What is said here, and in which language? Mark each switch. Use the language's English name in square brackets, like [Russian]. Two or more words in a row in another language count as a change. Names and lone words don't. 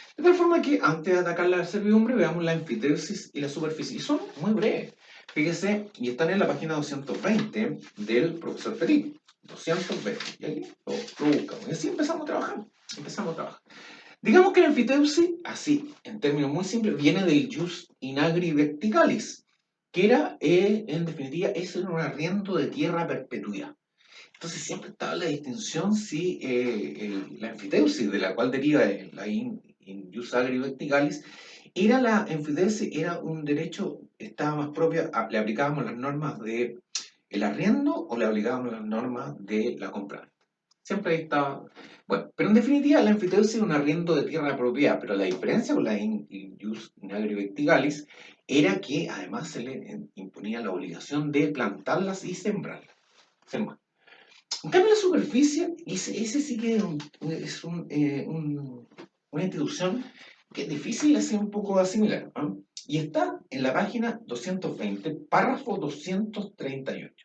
[Spanish] De tal forma que antes de atacar la servidumbre veamos la enfiteusis y la superficie. Y son muy breves. Fíjese, y están en la página 220 del profesor Petit. 220. Y aquí lo buscamos. Y así empezamos a trabajar. Digamos que la enfiteusis, así, en términos muy simples, viene del [Latin] jus in agri verticalis, [Spanish] que era, en definitiva, es un arriendo de tierra a perpetuidad. Entonces siempre estaba la distinción si la enfiteusis, de la cual deriva la [Latin] in jus agri vestigalis, [Spanish] era la enfiteusis, era un derecho, estaba más propia, le aplicábamos las normas de el arriendo o le aplicábamos las normas de la compra. Siempre ahí estaba. Bueno, pero en definitiva la enfiteusis es un arriendo de tierra de propiedad, pero la diferencia con la [Latin] in jus agri vestigalis [Spanish] era que además se le imponía la obligación de plantarlas y sembrarlas. En cambio, la superficie, ese sí que es una institución que es difícil de hacer un poco asimilar, ¿no? Y está en la página 220, párrafo 238.